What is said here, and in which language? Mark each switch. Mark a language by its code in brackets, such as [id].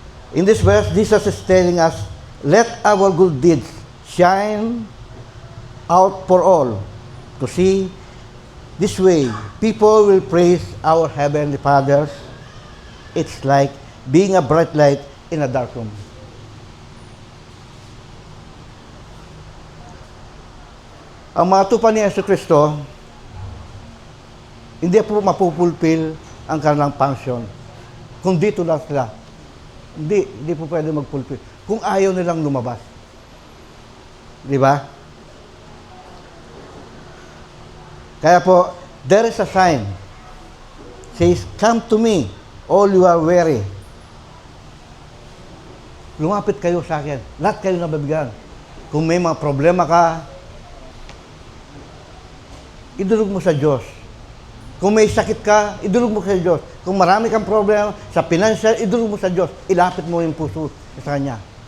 [en] In this verse, Jesus is telling us, let our good deeds shine out for all to see. This way, people will praise our Heavenly Father. It's like being a bright light in a dark room. [tl] Ang mga tupa ni Yesu Kristo, hindi po mapupulpil ang kanilang function kung dito lang sila. Hindi po pwede magpulpil. Kung ayaw nilang lumabas. Di ba? Kaya po, [en] there is a sign. Says, come to me, all you are weary. [tl] Lumapit kayo sa akin. Lahat kayo nababigyan. Kung may mga problema ka, idulog mo sa Diyos. Kung may sakit ka, idulog mo sa Diyos. Kung marami kang problema sa financial, idulog mo sa Diyos. Ilapit mo yung puso sa Kanya.